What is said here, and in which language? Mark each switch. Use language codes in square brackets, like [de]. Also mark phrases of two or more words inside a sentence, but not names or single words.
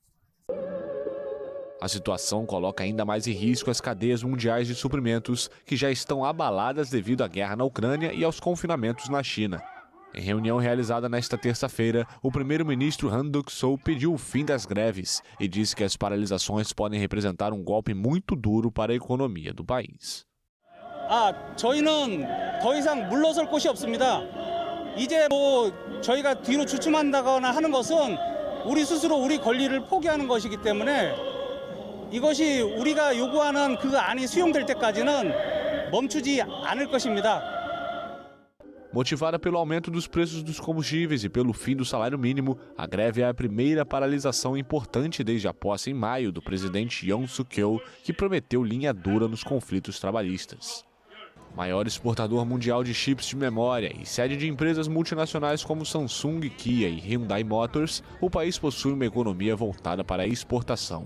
[pt] A situação coloca ainda mais em risco as cadeias mundiais de suprimentos, que já estão abaladas devido à guerra na Ucrânia e aos confinamentos na China. Em reunião realizada nesta terça-feira, o primeiro-ministro Han Duck-soo pediu o fim das greves e disse que as paralisações podem representar um golpe muito duro para a economia do país. [ko] 저희는 더 이상 물러설 곳이 없습니다. 이제 저희가 뒤로 주춤한다거나 하는 것은 우리 스스로 우리 권리를 포기하는 것이기 때문에 이것이 우리가 요구하는 그 안이 수용될 때까지는 멈추지 않을 것입니다. [pt] Motivada pelo aumento dos preços dos combustíveis e pelo fim do salário mínimo, a greve é a primeira paralisação importante desde a posse em maio do presidente Yoon Suk-yeol, que prometeu linha dura nos conflitos trabalhistas. Maior exportador mundial de chips de memória e sede de empresas multinacionais como Samsung, Kia e Hyundai Motors, o país possui uma economia voltada para a exportação.